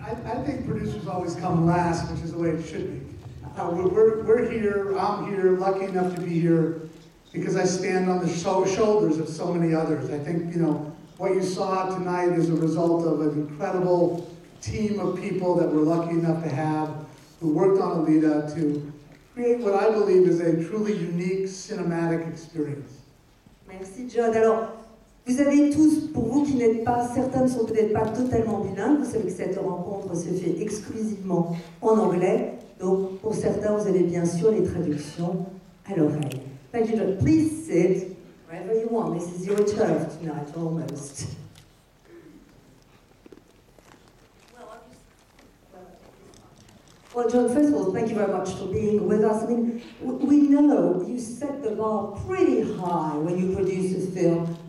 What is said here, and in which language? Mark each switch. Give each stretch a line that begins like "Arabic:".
English: I think producers always come last, which is the way it should be. We're here, I'm here, lucky enough to be here because I stand on the shoulders of so many others. I think, what you saw tonight is a result of an incredible team of people that we're lucky enough to have who worked on Alita to create what I believe is a truly unique cinematic experience.
French: Merci John. Alors, vous avez tous, pour vous qui n'êtes pas, certains ne sont peut-être pas totalement bilingues, vous savez que cette rencontre se fait exclusivement en anglais. Donc, pour certains, vous avez bien sûr les traductions à l'oreille.
English: Thank you, John. Please sit wherever you want. This is your turf tonight, almost. Well, John, first of all, thank you very much for being with us. I mean, we know you set the bar pretty high when you produce a film.